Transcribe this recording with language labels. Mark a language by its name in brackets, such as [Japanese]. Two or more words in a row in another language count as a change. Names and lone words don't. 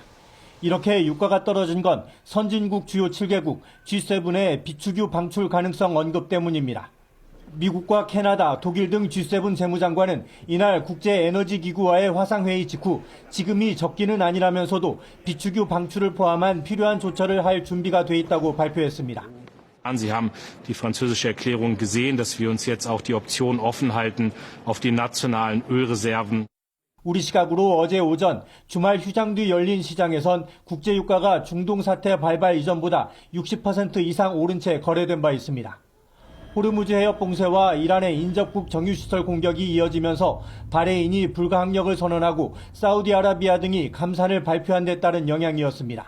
[Korean] 이렇게 유가가 떨어진 건 선진국 주요 7개국 G7의 비축유 방출 가능성 언급 때문입니다. 미국과 캐나다, 독일 등 G7 재무장관은 이날 국제에너지기구와의 화상회의 직후 지금이 적기는 아니라면서도 비축유 방출을 포함한 필요한 조처를 할 준비가 돼 있다고 발표했습니다. [German] Sie haben die französische Erklärung gesehen, dass wir uns jetzt auch die Option offen halten auf die nationalen Ölreserven. [Korean] 우리 시각으로 어제 오전 주말 휴장 뒤 열린 시장에선 국제유가가 중동 사태 발발 이전보다 60% 이상 오른 채 거래된 바 있습니다. 호르무즈 해협 봉쇄와 이란의 인접국 정유시설 공격이 이어지면서 바레인이 불가항력을 선언하고 사우디아라비아 등이 감산을 발표한 데 따른 영향이었습니다.